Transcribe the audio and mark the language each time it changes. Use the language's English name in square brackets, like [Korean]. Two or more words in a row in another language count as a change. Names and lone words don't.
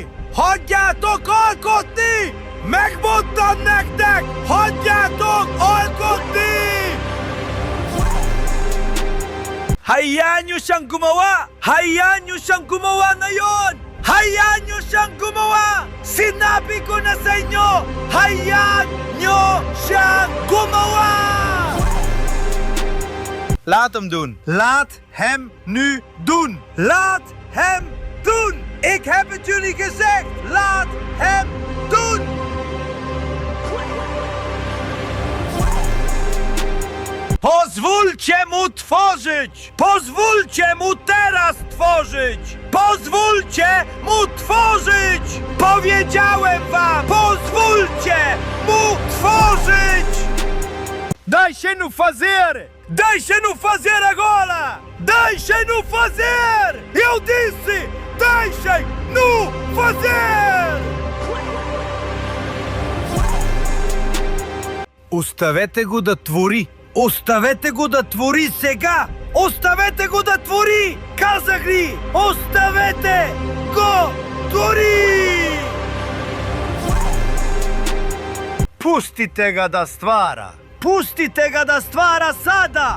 [Hungarian] Hagyjátok alkotni! Megmondtam nektek! Hagyjátok alkotni! [Filipino] Hayaan nyo siyang gumawa! Hayaan nyo siyang gumawa na yon! Hayaan nyo siyang gumawa! Sinabi ko na sa inyo! Hayaan nyo siyang gumawa! [Dutch] Laat hem doen. Laat hem nu doen. Laat hem doen. Ik heb het jullie gezegd. Laat hem doen. [Polish] Pozwólcie mu tworzyć. Pozwólcie mu teraz tworzyć. Pozwólcie mu tworzyć. Powiedziałem wam. Pozwólcie mu tworzyć. [Portuguese] Deixem-no fazer. Deixem-no fazer agora! Deixem-no fazer! Eu disse! Deixem-no fazer! [Bulgarian] Оставете го да твори! Оставете го да твори сега! Оставете го да твори! Казах ли! Оставете го твори! [Croatian] Pustite ga da stvara! Pustite ga da stvara sada!